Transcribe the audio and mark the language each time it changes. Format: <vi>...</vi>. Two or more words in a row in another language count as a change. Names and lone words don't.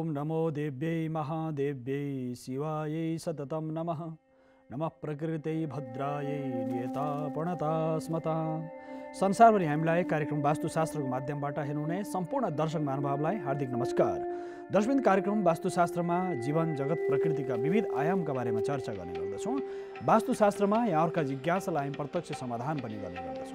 <sa>नमो देव्यै महादेव्यै शिवायै सततं नमः। नमः प्रकृत्यै भद्रायै नियतापणता स्मता।</sa> <ne>संसारभरि हामीलाई कार्यक्रम वास्तुशास्त्रको माध्यमबाट हेर्नुहुने सम्पूर्ण दर्शक महानुभावलाई हार्दिक नमस्कार। दर्शक कार्यक्रम वास्तुशास्त्रमा जीवन जगत प्रकृतिका विविध आयामका बारेमा चर्चा गर्ने गर्दछौँ। वास्तुशास्त्रमा यहाँहरूका जिज्ञासालाई हामी प्रत्यक्ष समाधान पनि गर्ने गर्दछौँ।</ne>